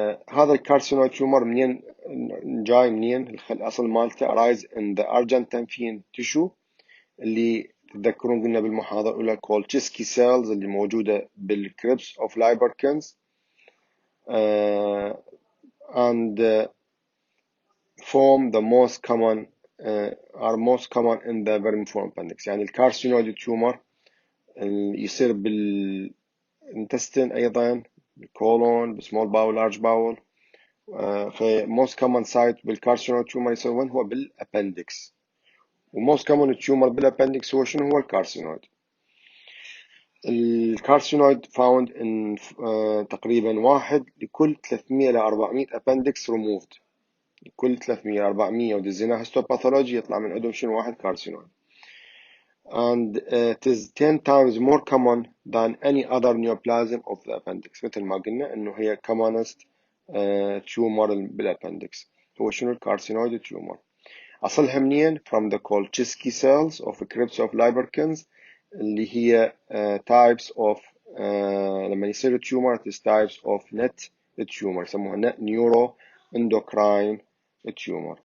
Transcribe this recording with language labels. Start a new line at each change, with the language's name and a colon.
Arabic: هذا الكارسينويد تيومر منين جاي؟ منين الأصل مالته؟
English: arise in the argentine tissue،
Arabic: اللي تذكرون قلنا بالمحاضرة الأولى كولتشسكي cells اللي موجودة بالكريبس of Liberkins
English: and form the most common are most common in the vermiform appendix.
Arabic: يعني الكارسينويد تيومر يصير بالintestine أيضا، بالكولون، بسمول باول، لارج باول. فموست كومن سايت بالكارسينويد تيومر يصير وين؟ هو بالابندكس. وموست كومن تيومر بالابندكس هو شنو؟ هو الكارسينويد. الكارسينويد فاوند ان تقريبا 1 لكل 300 ل 400 ابندكس ريموفد. كل 300 400 ودزيناها هيستوباثولوجي يطلع من عندهم شنو؟ واحد كارسينويد.
English: and it is 10 times more common than any other neoplasm of the appendix.
Arabic: مثل ما قلنا انه هي commonest tumor بالابندكس هو شنو؟ الكارسينويد تيومر. اصلها منين؟
English: from the Kolchitsky cells of crypts of Liberkins،
Arabic: اللي هي
English: types of
Arabic: لما يصير تيومر
English: it is types of net tumor
Arabic: يسموها
English: net neuro endocrine tumor.